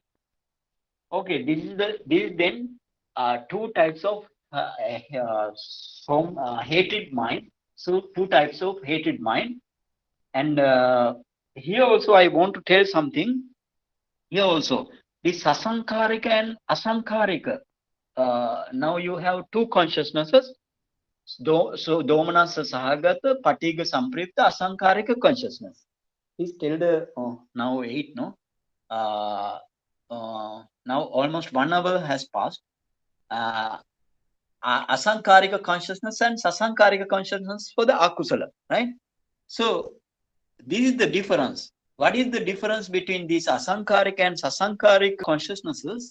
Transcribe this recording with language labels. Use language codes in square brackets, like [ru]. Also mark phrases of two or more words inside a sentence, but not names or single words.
[en] Okay, this is then two types of hatred mind. So two types of hatred mind, and here also I want to tell something. Here also, this sasankarika and asankarika. Now you have two consciousnesses. [pi] So domanasa sahagata, patiga sampripta, asankarika consciousness. [en] Please tell the now 8, no? Now almost 1 hour has passed. Asankarika consciousness and sasankarika consciousness for the akusala, right? So this is the difference. What is the difference between these asankarika and sasankarika consciousnesses?